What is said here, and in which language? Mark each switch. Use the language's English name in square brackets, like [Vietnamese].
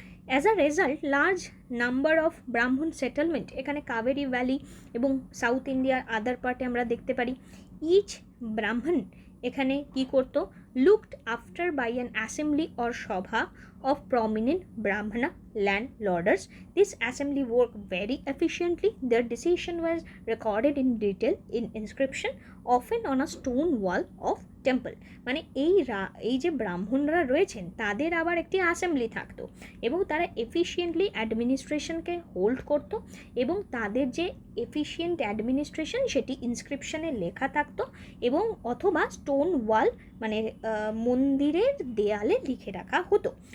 [English] as a result large number of Brahmin settlement [Bangla] এখানে Kaveri valley এবং সাউথ ইন্ডিয়ার আদার পার্টে আমরা দেখতে পারি। [English] each Brahmin [Bangla] এখানে কি করতো, [English] Looked after by an assembly or sabha of prominent Brahmana landlords. This assembly worked very efficiently. Their decision was recorded in detail in inscription, often on a stone wall of temple. [Bangla] মানে এই যে ব্রাহ্মণরা রয়েছেন তাদের আবার একটি অ্যাসেম্বলি থাকতো এবং তারা এফিশিয়েন্টলি অ্যাডমিনিস্ট্রেশনকে হোল্ড করত এবং তাদের যে এফিশিয়েন্ট অ্যাডমিনিস্ট্রেশন সেটি ইনস্ক্রিপশনে লেখা থাকতো এবং অথবা স্টোন ওয়াল মানে মন্দিরের দেয়ালে লিখে রাখা হতো।